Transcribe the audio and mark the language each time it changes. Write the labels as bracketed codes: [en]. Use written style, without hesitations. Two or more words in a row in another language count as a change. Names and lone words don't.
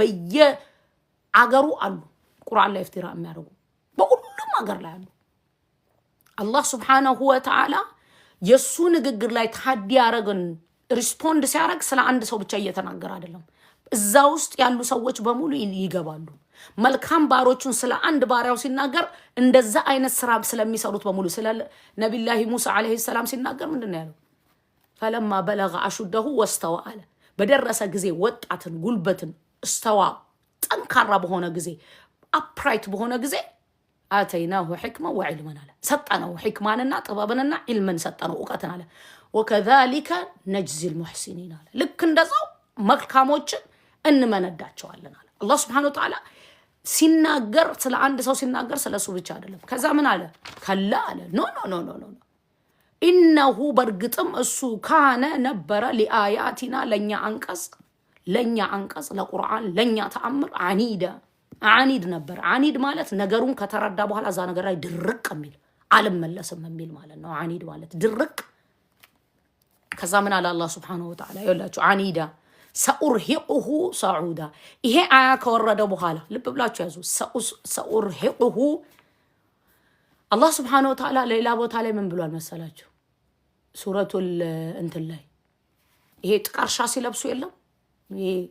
[am] በየአገሩ አሉ ቁርአን ላይ ፍትራ የሚያደርጉ በሁሉም አገር ላይ አሉ አላህ [ar] سبحانه وتعالى [am] የሱ ንግግር ላይ ታዲ ያረጋን ሪስፖንድ ሲያረግ ስለ አንድ ሰው ብቻ እየተናገረ አይደለም እዛ ውስጥ ያሉ ሰዎች በሙሉ ይገባሉ መልካም ባሮቹን ስለ አንድ ባሪያው ሲናገር እንደዛ አይነት ስራ ስለሚሰሩት በሙሉ ስለ ነብዩላህ ሙሳ [ar] عليه السلام [am] ሲናገር ምንድነው ያለው [ar] فلما بلغ اشده واستوى [am] አለ በደረሰ ጊዜ ወጣትን ጉልበትን استوى ጠንካራ በሆነ ጊዜ አፕራይት በሆነ ጊዜ [ar] آتيناه حكما وعلما [am] አለ ሰጣነው ሕክማንና ጥበብንና ዒልምን ሰጣነው ዕውቀትን አለ [ar] وكذلك نجزي المحسنين [am] አለ ልክ እንደዛው መልካሞችን እንመነዳቸዋለን አለ አላህ [ar] سبحانه وتعالى [am] ሲናገር ስለ አንድ ሰው ሲናገር ስለሱ ብቻ አይደለም ከዛ ምን አለ ከላ አለ ኖ ኢነሁ በርግጥም እሱ ካነ ነበረ ለአያቲና ለኛ አንቀጽ ለቁርአን ለኛ ተአምር አኒድ ነበር አኒድ ማለት ነገሩን ከተረዳ በኋላ ዛ ነገር ላይ ድርቅ የሚል አልመለስም የሚል ማለት ነው አኒድ ማለት ድርቅ ከዛ ምን አለ አላህ [ar] سبحانه وتعالى [am] ይላችሁ አኒዳ [ar] سأرهقه صعودا [am] ይሄ አያ ከወረደ በኋላ ልብ ብላችሁ ያዙ سأرهقه አላህ [ar] سبحانه وتعالى [am] ሌላ ቦታ ላይ ምን ብሏል መሰላችሁ ሱረቱል እንትን ላይ ይሄ ጥቃርሻ ሲለብሱ የለም ይሄ